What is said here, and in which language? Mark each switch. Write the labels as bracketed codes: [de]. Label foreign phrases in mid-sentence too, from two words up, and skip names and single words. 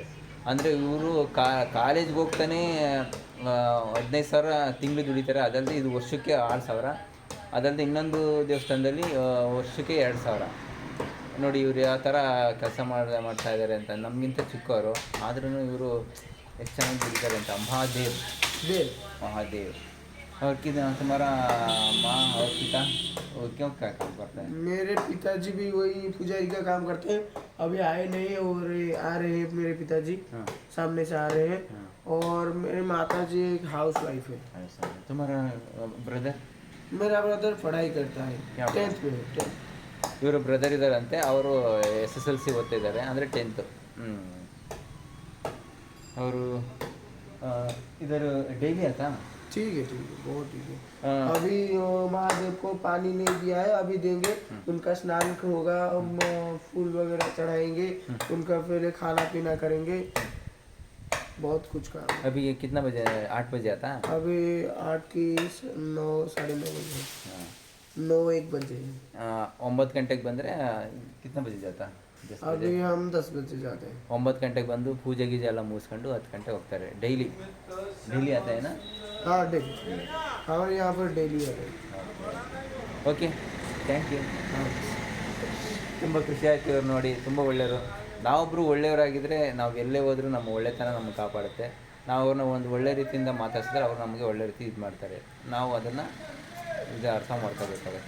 [kn] ಅಂದರೆ ಇವರು ಕಾಲೇಜ್ಗೆ ಹೋಗ್ತಾನೆ 15,000 ತಿಂಗಳು ದುಡಿತಾರೆ. ಅದಲ್ಲದೆ ಇದು ವರ್ಷಕ್ಕೆ 6,000. ಅದಲ್ಲದೆ ಇನ್ನೊಂದು ದೇವಸ್ಥಾನದಲ್ಲಿ ವರ್ಷಕ್ಕೆ 2,000. ನೋಡಿ ಇವ್ರು ಯಾವ ಥರ ಕೆಲಸ ಮಾಡ್ತಾ ಇದ್ದಾರೆ ಅಂತ. ನಮಗಿಂತ ಚಿಕ್ಕವರು ಆದ್ರೂ ಇವರು ಎಷ್ಟು ಚೆನ್ನಾಗಿ ದುಡಿತಾರೆ ಅಂತ. ಮಹಾದೇವ್ [hi] देव महादेव। और कि तुम्हारा माँ और पिता वो क्यों क्या काम करते हैं? मेरे पिताजी भी वही पुजारी का काम करते हैं, अभी आए नहीं और आ रहे हैं मेरे पिताजी। हाँ। सामने से आ रहे हैं। हाँ। और मेरे माता जी एक [en] house wife [hi] है। ऐसा है। तुम्हारा ब्रदर? मेरा ब्रदर पढ़ाई करता है, क्या 10th में 10th। [kn] ಇವರು ಬ್ರದರ್ ಇದ್ದಾರಂತೆ. ಅವರು SSLC ಓದ್ತಾ ಇದ್ದಾರೆ, ಅಂದರೆ 10th. [hi] ಅವರು इधर डेली आता? ठीक है बहुत ठीक है। हाँ। अभी महादेव को पानी नहीं दिया है, अभी देंगे। उनका स्नान होगा, हम फूल वगैरह चढ़ाएंगे, उनका पहले खाना पीना करेंगे, बहुत कुछ काम है। अभी ये कितना बजे? 8 बजे आता? अभी 8 की 9 9:30 बजे, 9 1 बजे। [kn] 9 ಗಂಟೆಗೆ ಬಂದರೆ [hi] कितना बजे जाता? अभी हम 10 बजे जाते हैं। [kn] 9 ಗಂಟೆಗೆ ಬಂದು ಪೂಜೆ ಗೀಜೆ ಎಲ್ಲ ಮುಗಿಸ್ಕೊಂಡು 10 ಗಂಟೆಗೆ ಹೋಗ್ತಾರೆ. [hi] डेली आता ना? हाँ डेली हमारे यहाँ पर डेली है। [en] okay, thank you. [kn] ತುಂಬ ಖುಷಿ ಆಯ್ತು ಇವ್ರು ನೋಡಿ, ತುಂಬ ಒಳ್ಳೆಯವರು. ನಾವೊಬ್ಬರು ಒಳ್ಳೆಯವರಾಗಿದ್ದರೆ ನಾವು ಎಲ್ಲೇ ಹೋದರೂ ನಮ್ಮ ಒಳ್ಳೆತನ ನಮಗೆ ಕಾಪಾಡುತ್ತೆ. ನಾವು ಅವ್ರನ್ನ ಒಂದು ಒಳ್ಳೆ ರೀತಿಯಿಂದ ಮಾತಾಡ್ಸಿದ್ರೆ ಅವ್ರು ನಮಗೆ ಒಳ್ಳೆ ರೀತಿ ಇದು ಮಾಡ್ತಾರೆ. ನಾವು ಅದನ್ನು ಅರ್ಥ ಮಾಡ್ಕೋಬೇಕಾಗತ್ತೆ.